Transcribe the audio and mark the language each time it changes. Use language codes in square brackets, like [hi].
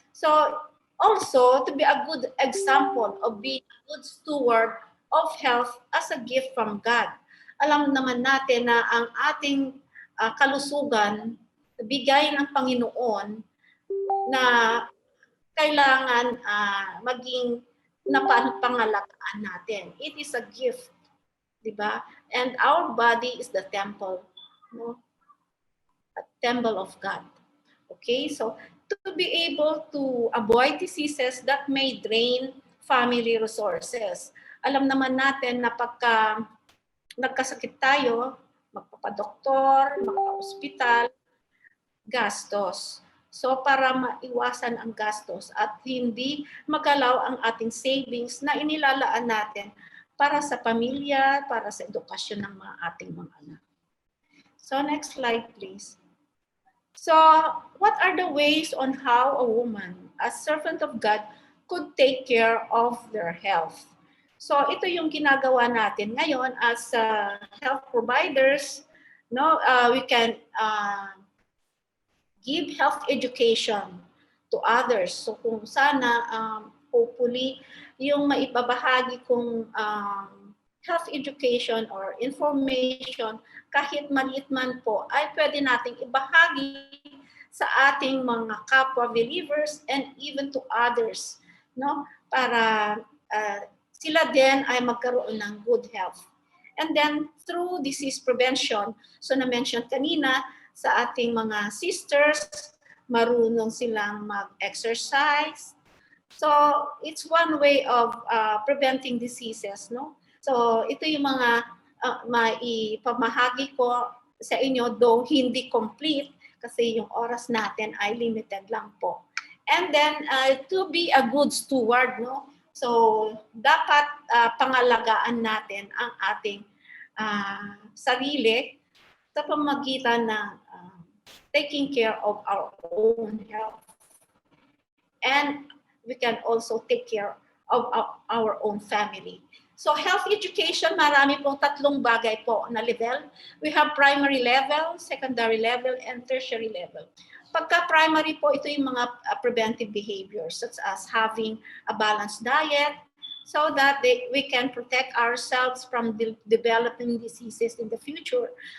[en] So, also, to be a good example of being a good steward of health as a gift from God. [tl] Alam naman natin na ang ating kalusugan, bigay ng Panginoon na kailangan maging napangalagaan natin. [en] It is a gift, [tl] di ba? [en] And our body is the temple, no? A temple of God. Okay, so to be able to avoid diseases that may drain family resources. [tl] Alam naman natin na pagka nagkasakit tayo, magpapadoktor, magpa-hospital, gastos. So para maiwasan ang gastos at hindi magalaw ang ating savings na inilalaan natin para sa pamilya, para sa edukasyon ng ating mga anak. [en] So next slide, please. So what are the ways on how a woman, as servant of God, could take care of their health? [tl] So ito yung ginagawa natin ngayon [en] as health providers. No, we can give health education to others. [tl] So kung sana, hopefully, yung maibabahagi kong health education or information, kahit maliit man po, ay pwede nating ibahagi sa ating mga kapwa believers [en] and even to others, [tl] no? Para sila din ay magkaroon ng good health. [en] And then through disease prevention, [tl] so na-mention kanina, sa ating mga sisters, marunong silang mag-exercise. [en] So, it's one way of preventing diseases, no? [tl] So, ito yung mga maipamahagi ko sa inyo, though hindi complete, kasi yung oras natin ay limited lang po. [en] And then, to be a good steward, no? [tl] So, dapat pangalagaan natin ang ating sarili sa pamagitan ng [en] taking care of our own health. And we can also take care of our own family. [tl] So health education, marami pong tatlong bagay po na level. [en] We have primary level, secondary level, and tertiary level. [tl] Pagka primary po, ito yung mga [en] preventive behaviors such as having a balanced diet so that we can protect ourselves from developing diseases in the future.